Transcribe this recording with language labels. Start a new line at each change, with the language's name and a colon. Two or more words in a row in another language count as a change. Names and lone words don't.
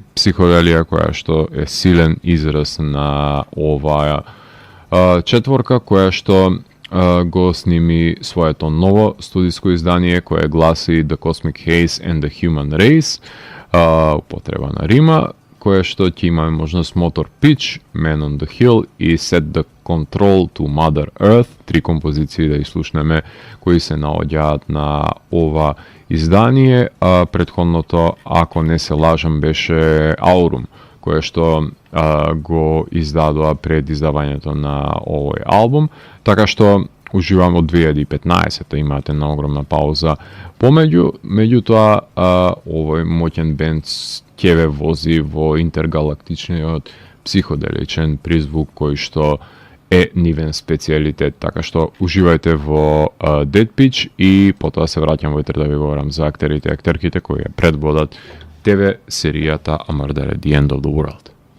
Macedonian: психоделија која што е силен израз на оваа четворка која што го сними своето ново студиско издание кое гласи The Cosmic Haze and the Human Race, употреба на рима, кое што ќе имаме можност Motor Pitch, Man on the Hill и Set the Control to Mother Earth, 3 композиции да изслушнеме кои се наоѓаат на ова издание, а претходното, ако не се лажам, беше Aurum, кое што го издадоа пред издавањето на овој албум, така што уживам од 2015, имате една огромна пауза помеѓу, меѓутоа овој моќен бенд ќе ве вози во интергалактичниот психоделичен призвук кој што е нивен специјалитет, така што уживајте во Dead Pitch и потоа се враќам во да ви говорам за актерите и актерките кои ја предводат ТВ серијата A Murder at the End of the World.